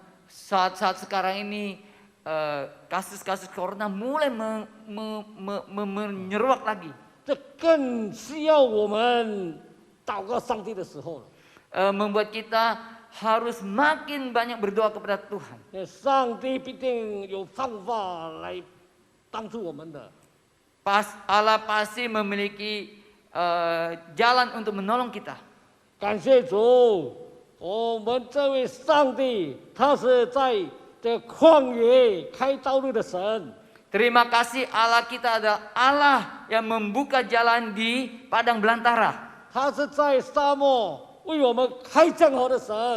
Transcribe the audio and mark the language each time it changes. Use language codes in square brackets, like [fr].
[id] Saat-saat sekarang ini kasus-kasus corona mulai menyeruak lagi. [zh] 这更需要我们祷告上帝的时候了。 [id] Membuat kita harus makin banyak berdoa kepada Tuhan. [zh] 因为上帝必定有方法来帮助我们的。 [id] Allah pasti memiliki jalan untuk menolong kita. [zh] 感谢主，我们这位上帝，他是在这旷野开道路的神。 [id] Terima kasih Allah kita adalah Allah yang membuka jalan di padang belantara. [zh] 他是在沙漠为我们开江河的神。